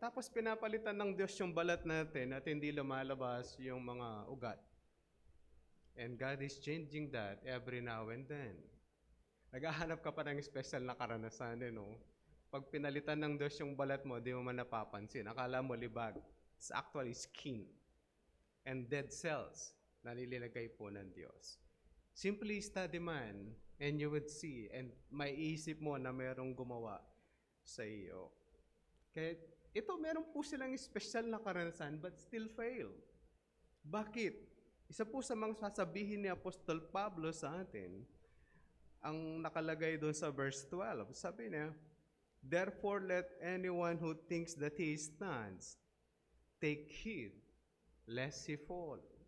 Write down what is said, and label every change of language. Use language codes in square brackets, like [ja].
[tl] Tapos pinapalitan ng Diyos yung balat natin at hindi lumalabas yung mga ugat. [en] And God is changing that every now and then. [tl] Naghahanap ka pa ng special na karanasan, Pag pinalitan ng Diyos yung balat mo, di mo man napapansin. Akala mo libag. [en] It's actually skin and dead cells [tl] na nililagay po ng Diyos. [en] Simply study man and you would see and [tl] maiisip mo na mayroong gumawa sa iyo. Kaya ito, meron po silang special na karanasan [en] but still fail. [tl] Bakit? Isa po sa mga sasabihin ni Apostol Pablo sa atin, ang nakalagay doon sa verse 12, sabi niya, [en] Therefore, let anyone who thinks that he stands take heed lest he fall.